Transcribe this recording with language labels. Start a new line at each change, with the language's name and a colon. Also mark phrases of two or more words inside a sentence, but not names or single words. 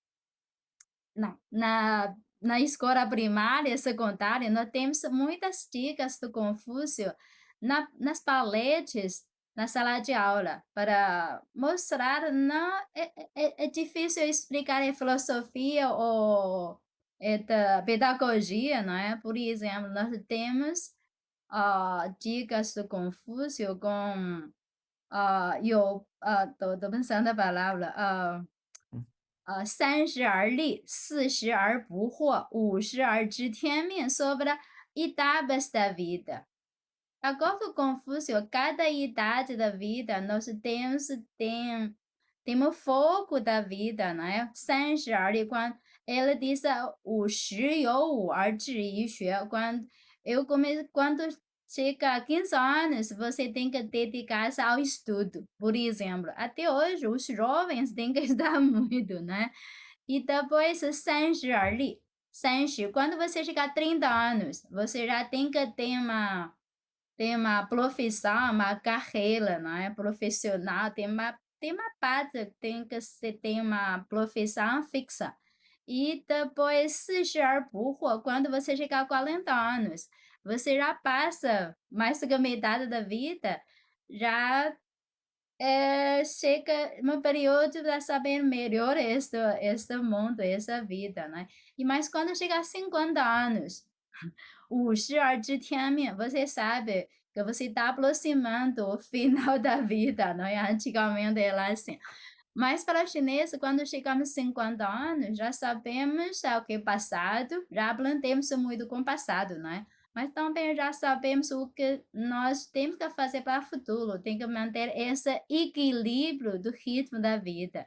Portuguese: Na escola primária, secundária, nós temos muitas dicas do Confúcio nas paletes, na sala de aula, para mostrar, não, é difícil explicar em filosofia ou da pedagogia, não é? Por exemplo, nós temos dicas do Confúcio com, tô pensando a palavra,
Chinese: 三十而立，四十而不惑，五十而知天命,
Portuguese: sobre etapas da vida. Agora, o Confúcio, cada idade da vida, nós tem o foco da vida, né?
Chinese: 三十而立,
Portuguese: quando ele diz
Chinese: 五十有五而志于学,
Portuguese: quando chega a 15 anos, você tem que dedicar-se ao estudo, por exemplo. Até hoje, os jovens têm que estudar muito, né? E depois,
Chinese: 三十而立, 30,
Portuguese: quando você chegar a 30 anos, você já tem uma profissão, uma carreira, não é? Profissional, tem uma parte, tem uma profissão fixa. E depois,
Chinese: 四十而不惑,
Portuguese: quando você chegar a 40 anos, você já passa mais do que a metade da vida, já chega no período para saber melhor este mundo, essa vida, né? E mas quando chegar a 50 anos,
Chinese: 五十而知天命,
Portuguese: você sabe que você está aproximando o final da vida, não é? Antigamente era assim. Mas para os chineses, quando chegamos a 50 anos, já sabemos o que é passado, já aprendemos muito com o passado, não é? Mas também já sabemos o que nós temos que fazer para o futuro, tem que manter esse equilíbrio do ritmo da vida.